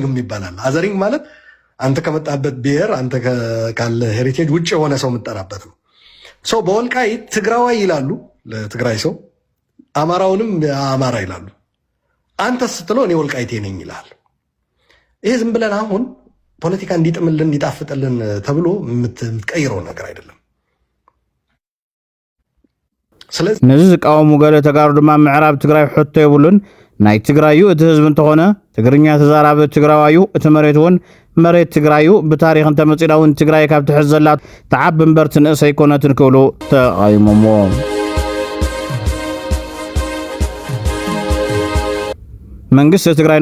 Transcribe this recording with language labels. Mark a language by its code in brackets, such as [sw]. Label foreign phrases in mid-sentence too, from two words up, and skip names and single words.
[am] ይባላል አዘሪንግ ማለት አንተ ከመጣበት ብሔር አንተ ካለ ሄሪቴጅ ውጭ የሆነ ሰው የምጠራበት ነው ሰው በወልቃይት ትግራዋይ ይላሉ ለትግራይ ሰው አማራውንም አማራ ይላሉ አንተ ስትለው እኔ ወልቃይቴ ነኝ ይላል ይሄ ዝም ብለን አሁን ፖለቲካ እንዲጥምልን እንዲጣፍጥልን ተብሎ የምትቀይረው ነገር አይደለም ስለዚህ [ti] ነዚህ ዝቃወሙ ገለ ተጋሩ ድማ ምዕራብ ትግራይ ሕቶ ይብሉን ናይ ትግራዩ እቲ ህዝብ እንተኾነ ትግርኛ ተዛራበ ትግራዋዩ እቲ መሬት መሬት ትግራዩ ብታሪኽ እንተመፂዳውን ትግራይ ካብ ትሕዘላት ተዓብ እምበር ትንእስ ኣይኮነትን ክብሉ ተቃይሞሞ መንግስት ትግራይ